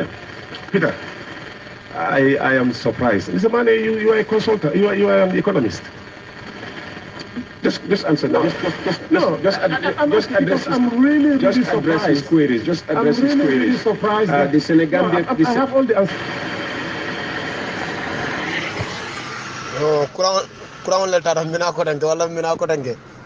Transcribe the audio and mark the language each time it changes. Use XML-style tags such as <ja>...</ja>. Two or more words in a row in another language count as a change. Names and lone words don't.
<en>Yeah. Peter, I am surprised. Mr. Manneh, you are a consultant, you are an economist. Just answer. No. Just address. I'm really just surprised. Address his queries. Just address his queries. I'm really surprised. The Senegambia. I have all the answers.</en> <man>kurang le tara mina ko dange wala mina ko dange</man>